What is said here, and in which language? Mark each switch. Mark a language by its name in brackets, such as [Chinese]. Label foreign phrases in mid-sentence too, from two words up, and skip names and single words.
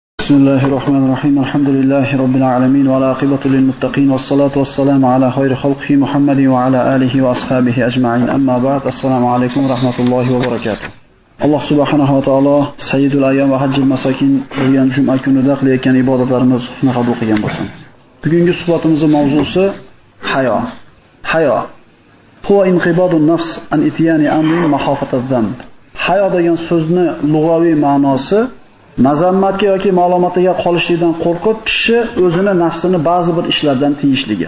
[Arabic] بسم الله الرحمن الرحيم الحمد لله رب العالمين والعاقبة للمتقين والصلاة والسلام على خير خلقه محمد وعلى آله وأصحابه أجمعين أما بعد السلام عليكم ورحمة الله وبركاته. الله سبحانه وتعالى سيد الأيام وحج المساكين [Uzbek] bo'lgan juma kunida qilayotgan ibodatlarimiz husni qabul qilgan bo'lsin. Bugungi suhbatimizning mavzusi hayo. Hayo. [Arabic] هو انقباض النفس عن إتيان أمر مخافة الذم. [Uzbek] Hayo degan so'zni lug'aviy ma'nosi mazammatga yoki ma'lumotga qolishlikdan qo'rqib kishi o'zini nafsini ba'zi bir ishlardan tiyishligi.